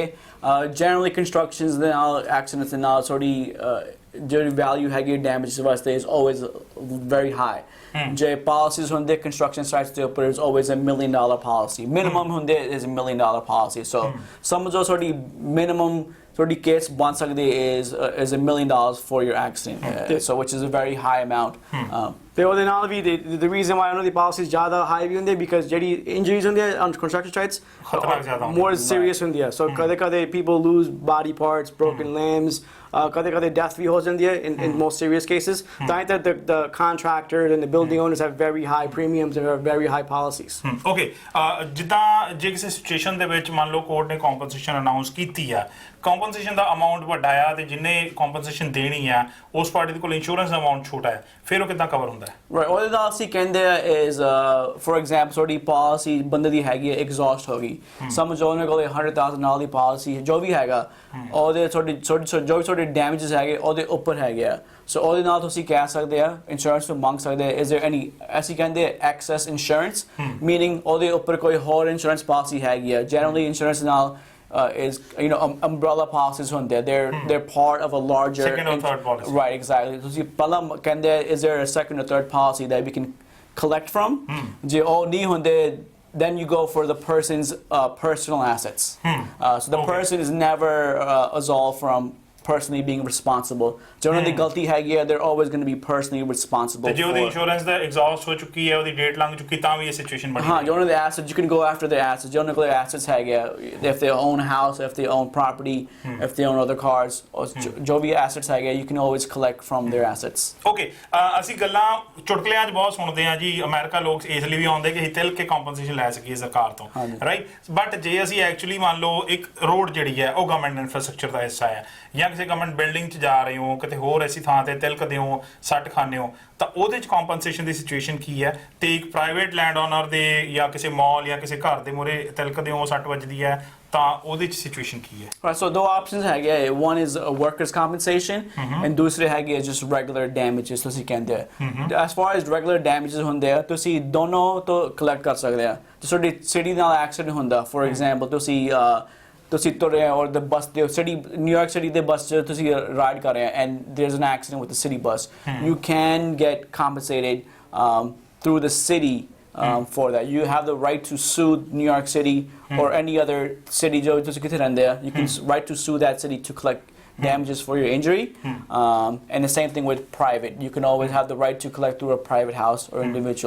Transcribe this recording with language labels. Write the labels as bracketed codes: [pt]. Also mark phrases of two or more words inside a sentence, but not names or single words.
[pa] ਜਨਰਲੀ ਕੰਸਟਰਕਸ਼ਨਸ ਦੇ ਨਾਲ ਐਕਸੀਡੈਂਟਸ ਦੇ ਨਾਲ ਥੋੜੀ ਜਿਹੜੀ ਵੈਲਿਊ ਹੈਗੀ ਡੈਮੇਜ ਵਾਸਤੇ [en] is always very high. [pa] ਜੇ ਪਾਲਿਸੀਜ਼ ਹੁੰਦੇ ਕੰਸਟਰਕਸ਼ਨ ਸਾਈਟਸ ਦੇ ਉੱਪਰ [en] is always $1 million policy, [pa] ਮਿਨੀਮਮ ਹੁੰਦੇ [en] is $1 million policy. [pa] ਸੋ ਸਮਝੋ ਤੁਹਾਡੀ ਮਿਨੀਮਮ ਤੁਹਾਡੀ ਕੇਸ ਬਣ ਸਕਦੀ [en] is $1 million for your accident, so which is a very high amount. [pa] ਤੇ ਉਹਦੇ ਨਾਲ ਵੀ [en] the reason why [pa] ਉਹਨਾਂ ਦੀ ਪਾਲਿਸੀਜ਼ ਜ਼ਿਆਦਾ ਹਾਈ ਵੀ ਹੁੰਦੀ because ਜਿਹੜੀ ਇੰਜਰੀਜ਼ ਹੁੰਦੀਆਂ [en] on construction sites more serious [pa] ਹੁੰਦੀਆਂ. [en] so ਕਦੇ people lose body parts, broken limbs, [pa] ਕਦੇ death ਵੀ ਹੋ ਜਾਂਦੀ ਹੈ [en] in most serious cases. ਤਾਂ the contractors and the building owners have very high premiums and have very high policies. [pa] Okay, ਜਿੱਦਾਂ ਜੇ ਕਿਸੇ ਸਿਚੁਏਸ਼ਨ ਦੇ ਵਿੱਚ ਮੰਨ ਲਓ ਕੋਰਟ ਨੇ [en] compensation announce [pa] ਕੀਤੀ ਆ, ਕੰਪਨਸੇਸ਼ਨ ਦਾ ਅਮਾਉਂਟ ਵੱਡਾ ਆ ਤੇ ਜਿੰਨੇ ਕੰਪਨਸੇਸ਼ਨ ਦੇਣੀ ਆ ਉਸ ਪਾਰਟੀ ਦੇ ਕੋਲ ਇੰਸ਼ੋਰੈਂਸ ਦਾ ਅਮਾਉਂਟ ਛੋਟਾ ਹੈ, ਫਿਰ ਉਹ ਕਿੱਦਾਂ ਕਵਰ ਹੁੰਦਾ ਹੈ? ਰਾਈਟ, ਉਹਦੇ ਨਾਲ ਅਸੀਂ ਕਹਿੰਦੇ ਆ [en] is for example [pa] ਤੁਹਾਡੀ ਪਾਲਿਸੀ ਬੰਦੇ ਦੀ ਹੈਗੀ ਹੈ ਐਗਜ਼ੌਸਟ ਹੋ ਗਈ, ਸਮਝੋ ਉਹਨੇ ਕੋਲ $100,000 ਦੀ ਪਾਲਿਸੀ ਜੋ ਵੀ ਹੈਗਾ, ਉਹਦੇ ਜੋ ਵੀ ਤੁਹਾਡੇ ਡੈਮੇਜਸ ਹੈਗੇ ਉਹਦੇ ਉੱਪਰ ਹੈਗੇ ਆ. ਸੋ ਉਹਦੇ ਨਾਲ ਤੁਸੀਂ ਕਹਿ ਸਕਦੇ ਆ ਇੰਸ਼ੋਰੈਂਸ ਨੂੰ ਮੰਗ ਸਕਦੇ ਆ [en] is there any, [pa] ਅਸੀਂ ਕਹਿੰਦੇ [en] excess insurance, meaning [pa] ਉਹਦੇ ਉੱਪਰ ਕੋਈ ਹੋਰ [en] insurance policy [pa] ਹੈਗੀ ਆ. ਜਨਰਲੀ ਇੰਸ਼ੋਰੈਂਸ ਨਾਲ [en] is umbrella policies [pa] ਹੁੰਦੇ ਆ, [en] they're part of a larger second or third policy. Right, exactly. [pa] ਤੁਸੀਂ ਪਹਿਲਾਂ ਕਹਿੰਦੇ [en] is there a second or third policy that we can collect from? [pa] ਜੇ ਉਹ ਨਹੀਂ ਹੁੰਦੇ [en] then you go for the person's personal assets. So the person is never absolved from personally being responsible. [pa] ਜੋ ਉਹਨਾਂ ਦੀ ਗਲਤੀ ਹੈਗੀ ਹੈ, [en] they're always going to be personally responsible. [pa] ਤੇ ਜੇ ਉਹਦੀ ਇੰਸ਼ੋਰੈਂਸ ਦਾ ਐਗਜ਼ੌਸਟ ਹੋ ਚੁੱਕੀ ਹੈ, ਉਹਦੀ ਡੇਟ ਲੰਘ ਚੁੱਕੀ, ਤਾਂ ਵੀ ਇਹ ਸਿਚੁਏਸ਼ਨ ਬਣੀ। ਹਾਂ, ਜੋ ਉਹਨਾਂ ਦੇ [en] assets, you can go after their assets. [pa] ਜੋ ਉਹਨਾਂ ਕੋਲ assets ਹੈਗੇ ਆ, [en] if they own a house, if they own property, if they own other cars, [pa] ਜੋ ਵੀ assets ਹੈਗੇ, [en] you can always collect from their assets. [pa] ਓਕੇ, ਅਸੀਂ ਗੱਲਾਂ ਚੁਟਕਲਿਆਂ 'ਚ ਬਹੁਤ ਸੁਣਦੇ ਹਾਂ ਜੀ, ਅਮਰੀਕਾ ਲੋਕ ਇਸ ਲਈ ਵੀ ਆਉਂਦੇ ਕਿ ਅਸੀਂ ਤਿਲ ਕੇ ਕੰਪਨਸੇਸ਼ਨ ਲੈ ਸਕੀਏ ਸਰਕਾਰ ਤੋਂ, ਰਾਈਟ? ਬਟ ਜੇ ਅਸੀਂ ਐਕਚੁਅਲੀ ਮੰਨ ਲਓ ਇੱਕ ਰੋਡ ਜਿਹੜੀ ਹੈ ਉਹ [en] government infrastructure [pa] ਦਾ ਹਿੱਸਾ ਹੈ, ਜਾਂ ਕਿਸੇ [en] government building [pa] 'ਚ ਜਾ ਰਹੇ ਹੋ, ਕਿਤੇ ਹੋਰ ਐਸੀ ਥਾਂ ਤੇ ਤਿਲਕਦੇ ਹੋ, ਸੱਟ ਖਾਂਦੇ ਹੋ, ਤਾਂ ਉਹਦੇ 'ਚ ਕੰਪਨਸੇਸ਼ਨ ਦੀ ਸਿਚੁਏਸ਼ਨ ਕੀ ਹੈ? ਤੇ ਇੱਕ [en] private land owner [pa] ਦੇ ਜਾਂ ਕਿਸੇ ਮਾਲ ਜਾਂ ਕਿਸੇ ਘਰ ਦੇ ਮੂਹਰੇ ਤਿਲਕਦੇ ਹੋ, ਸੱਟ ਵੱਜਦੀ ਹੈ, ਤਾਂ ਉਹਦੇ 'ਚ ਸਿਚੁਏਸ਼ਨ ਕੀ ਹੈ? [en] Right, so [pa] ਦੋ options ਹੈਗੇ ਆ, [en] one is workers compensation and [pa] ਦੂਸਰੇ ਹੈਗੇ ਆ [en] just regular damages [pa] ਤੁਸੀਂ ਕਹਿੰਦੇ ਆ। [en] as far as regular damages [pa] ਹੁੰਦੇ ਆ, ਤੁਸੀਂ ਦੋਨੋਂ ਤੋਂ collect ਕਰ ਸਕਦੇ ਆ। ਜੇ ਤੁਹਾਡੀ ਸਿਟੀ ਨਾਲ ਐਕਸੀਡੈਂਟ ਹੁੰਦਾ, [en] for example [pa] ਤੁਸੀਂ ਤੁਰੇ ਔਰ [en] the bus [pa] ਦੇ ਸਿਟੀ ਨਿਊਯਾਰਕ ਸਿਟੀ ਦੇ ਬੱਸ 'ਚ ਤੁਸੀਂ ਰਾਈਡ ਕਰ ਰਹੇ ਆ [en] and there's an accident with the city bus, you can get compensated through the city for that. You have the right to sue New York City or any other city [pa] ਜੋ ਤੁਸੀਂ ਕਿਥੇ ਰਹਿੰਦੇ ਆ, [en] you can right to sue that city to collect damages for your injury. And the same thing with private. You can always have the right to collect through a private house or individual.